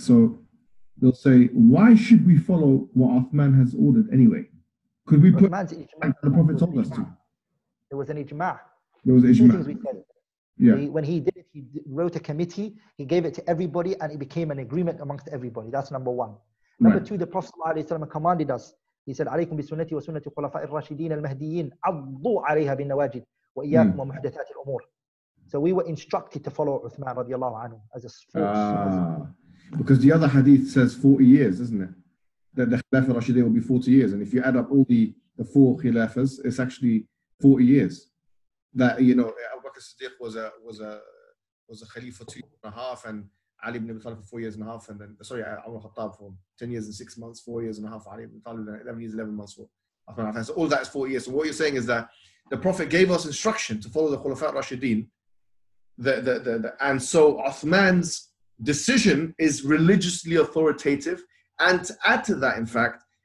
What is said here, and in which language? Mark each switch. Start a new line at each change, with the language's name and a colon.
English: So they'll say, why should we follow what Uthman has ordered anyway? Could we put like the Prophet told us to? There was an ijma'. There was an ijma'. When he did it, he wrote a committee, he gave it to everybody, and it became an agreement amongst everybody. That's number one. Number two, the Prophet ﷺ commanded us. He said,
Arabic: عليكم بسنتي وسنة الخلفاء الراشدين المهديين عضوا عليها بالنواجذ وإياكم ومحدثات الأمور.
English: So we were instructed to follow Uthman radiallahu anhu as a force. Because the other hadith says 40 years, isn't it? That the Khilafah Rashidin will be 40 years. And if you add up all the four Khilafahs, it's actually 40 years. That, you know, Abu Bakr Siddiq was a Khalifa 2.5, and Ali ibn Abi Talib for 4 years and a half, and then, Umar Khattab for 10 years and 6 months, 4 years and a half, Ali ibn Talib 11 years, 11 months for Uthman. So all that is 40 years. So what you're saying is that the Prophet gave us instruction to follow the Khulafa Rashidin, and so Uthman's decision is religiously authoritative, and to add to that, in fact,